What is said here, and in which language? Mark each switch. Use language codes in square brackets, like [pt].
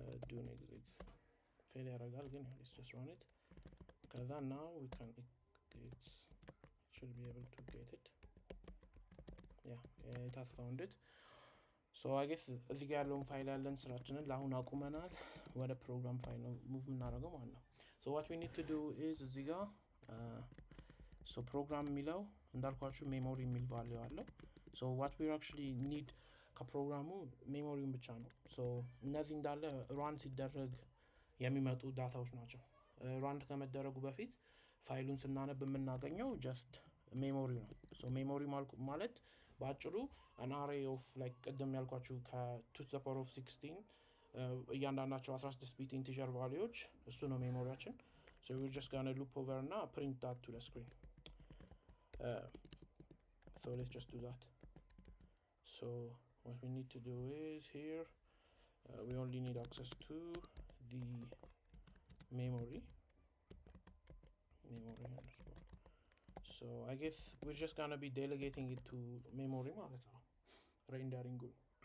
[en] doing exit fail [am] ያደርጋል ግን [en] let's just run it [am] ከዛ [en] now we can it should be able to get it yeah it has found it so I guess [am] እዚህ ጋር ያለውን ፋይል ያለን ስራችንን ለአሁን አቁመናል ወደ ፕሮግራም ፋይል ነው ሙቭ እናደርገው ማለት ነው [en] so what we need to do is [am] እዚህ ጋር [en] so program የሚለው [am] እንዳልኳችሁ ሜሞሪ የሚል ቫልዩ አለው። [en] ሶ ዋት ዊ አክቹሊ ኒድ [am] ከፕሮግራሙ ሜሞሪውን ብቻ ነው። ሶ እነዚህ እንዳለ ራን ሲደረግ የሚመጡ ዳታዎች ናቸው። ራን ከመደረጉ በፊት ፋይሉን ስናነብ የምናገኘው ጀስት ሜሞሪ ነው። ሶ ሜሞሪ ማለት በአጭሩ [en] አን አሬ ኦፍ ላይክ [am] ቅድም ያልኳችሁ ከ2 [en] to the power of [am] 16 እያንዳንዳቸው 16 ቢት ኢንቲጀር ቫልዩዎች እሱ ነው ሜሞሪያችን። [en] ሶ we're just gonna loop over [am] እና [en] print that to the screen. So let's just do that. So what we need to do is here we only need access to the memory underscore. So I guess we're just gonna be delegating it to memory [am] ማለት ነው [en] rendering good.